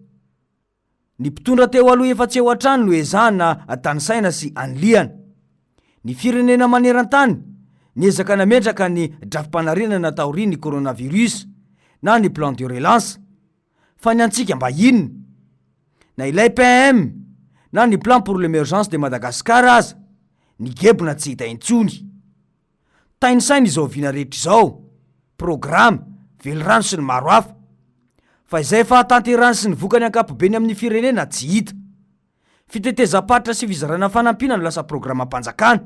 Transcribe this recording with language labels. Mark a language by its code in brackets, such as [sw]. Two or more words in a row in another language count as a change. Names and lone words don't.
[mg] Ny mpitondra teo aloha efa tsy eo an-trano no ezahana tanisaina sy aniliana. Ny firenena maneran-tany niezaka nametraka ny drafim-panarenana taorian'ny coronavirus na ny [fr] plan de relance, [mg] fa ny antsika mba inona? Na ilay PM na ny [fr] plan pour l'émergence de Madagascar [mg] aza, ny gebona tsy hita intsony. Tainy saina izao viana rehetra izao, programa, velorano sy ny maro hafa, fa izay fahatanterana sy ny vokany ankapobeny amin'ny firenena tsy hita. Fitetezam-paritra sy fizarana fanampina no lasa programam-panjakana.